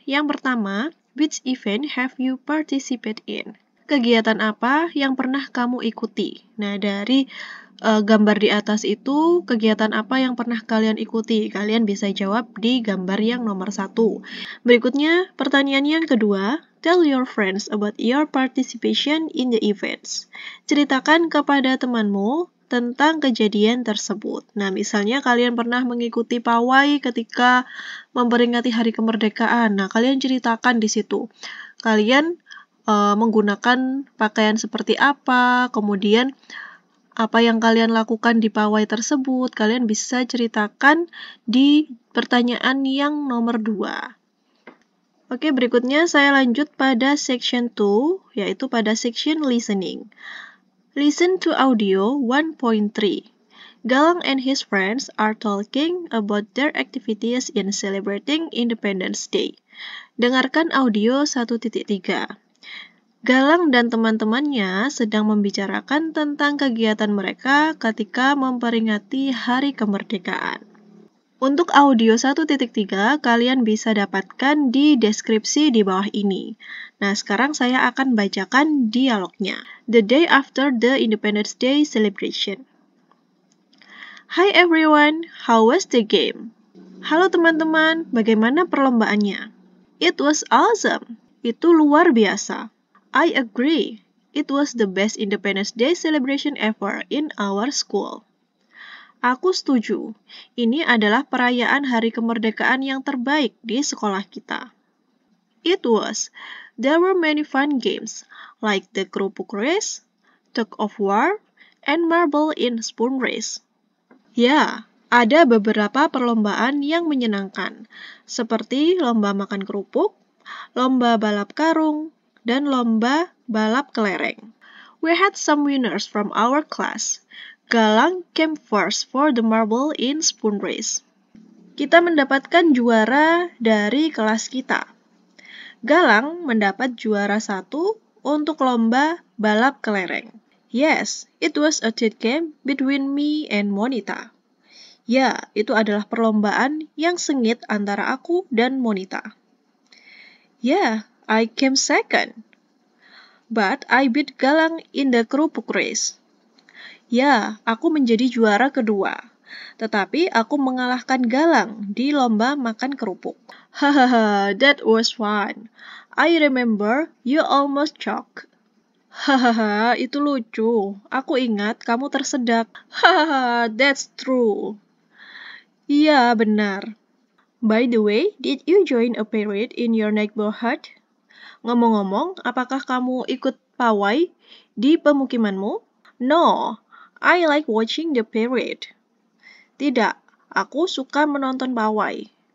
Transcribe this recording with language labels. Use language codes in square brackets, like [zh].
[id] Yang pertama, [en] which event have you participated in? [id] Kegiatan apa yang pernah kamu ikuti? Nah, dari gambar di atas itu, kegiatan apa yang pernah kalian ikuti? Kalian bisa jawab di gambar yang nomor 1. Berikutnya, pertanyaan yang kedua, [en] tell your friends about your participation in the events. [id] Ceritakan kepada temanmu tentang kejadian tersebut. Nah, misalnya kalian pernah mengikuti pawai ketika memperingati Hari Kemerdekaan. Nah, kalian ceritakan di situ. Kalian menggunakan pakaian seperti apa, kemudian apa yang kalian lakukan di pawai tersebut, kalian bisa ceritakan di pertanyaan yang nomor 2. Oke, berikutnya saya lanjut pada section 2, yaitu pada section listening. [en] Listen to audio 1.3. Galang and his friends are talking about their activities in celebrating Independence Day. [id] Dengarkan audio 1.3. Galang dan teman-temannya sedang membicarakan tentang kegiatan mereka ketika memperingati Hari Kemerdekaan. Untuk audio 1.3, kalian bisa dapatkan di deskripsi di bawah ini. Nah, sekarang saya akan bacakan dialognya. [en] The day after the Independence Day celebration. Hi everyone, how was the game? [id] Halo teman-teman, bagaimana perlombaannya? [en] It was awesome. [id] Itu luar biasa. [en] I agree. It was the best Independence Day celebration ever in our school. [id] Aku setuju. Ini adalah perayaan Hari Kemerdekaan yang terbaik di sekolah kita. [en] It was. There were many fun games, like the kerupuk race, tug of war, and marble in spoon race. [id] Ya, ada beberapa perlombaan yang menyenangkan, seperti lomba makan kerupuk, lomba balap karung, dan lomba balap kelereng. [en] We had some winners from our class. Galang came first for the marble in spoon race. [id] Kita mendapatkan juara dari kelas kita. Galang mendapat juara 1 untuk lomba balap kelereng. [en] Yes, it was a tight game between me and Monita. [id] Ya, itu adalah perlombaan yang sengit antara aku dan Monita. [en] Yeah, I came second. But I beat Galang in the kerupuk race. [id] Ya, aku menjadi juara kedua. Tetapi aku mengalahkan Galang di lomba makan kerupuk. [en] Hahaha, that was fun. I remember you almost choked. [id] Hahaha, itu lucu. Aku ingat kamu tersedak. [en] Hahaha, that's true. [id] Iya, benar. [en] By the way, did you join a parade in your neighborhood? [id] Ngomong-ngomong, apakah kamu ikut pawai di pemukimanmu? [en] No, I like watching the parade. [id] Tidak, aku suka menonton pawai.